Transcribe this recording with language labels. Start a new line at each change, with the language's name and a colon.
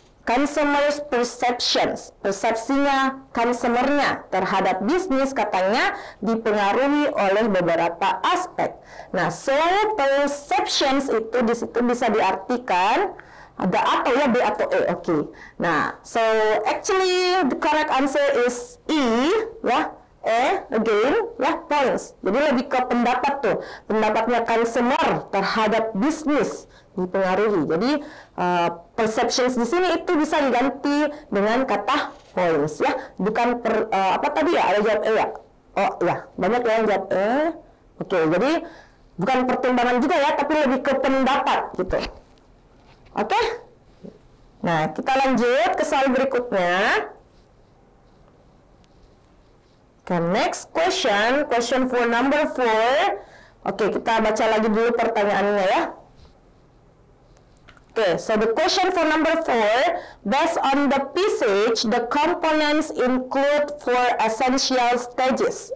Indonesian: consumers perceptions, persepsinya consumernya terhadap bisnis katanya dipengaruhi oleh beberapa aspek. Nah, so perceptions itu di situ bisa diartikan ada atau ya, B atau E. Oke.
English: Nah, so actually the correct answer is E, ya. Again, ya, points.
Indonesian: Jadi lebih ke pendapat tuh. Pendapatnya consumer terhadap bisnis dipengaruhi. Jadi perceptions di sini itu bisa diganti dengan kata points, ya. Bukan apa tadi ya? Ada jawab E ya? Oh ya, banyak yang jawab E. Oke, jadi bukan pertimbangan juga ya, tapi lebih ke pendapat gitu. Oke? Nah, kita lanjut ke soal berikutnya.
English: Okay, next question, question for number 4. Oke,
Indonesian: kita baca lagi dulu pertanyaannya ya.
English: Okay, so the question for number 4, based on the passage, the components include 4 essential stages.